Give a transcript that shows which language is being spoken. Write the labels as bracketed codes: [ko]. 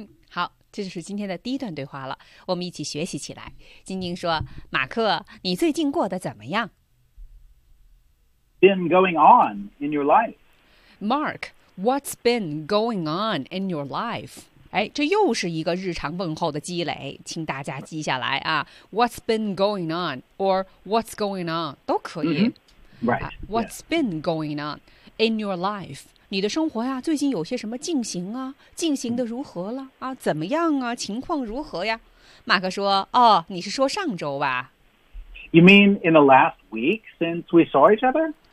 [zh] 好，这就是今天的第一段对话了，我们一起学习起来。晶晶说，马克，你最近过得怎么样？ [en] Been going on in your life. Mark, what's been going on in your life? [zh] 哎，这又是一个日常问候的积累，请大家记下来啊。 [en] What's been going on or what's going on [zh] 都可以。 [en] Mm-hmm. Right. What's been going on? In your life, [zh] 你的生活呀，最近有些什么进行啊？进行的如何了啊？怎么样啊？情况如何呀？马克说：“哦，你是说上周吧 [en] ？”You mean in the last week since we saw each other？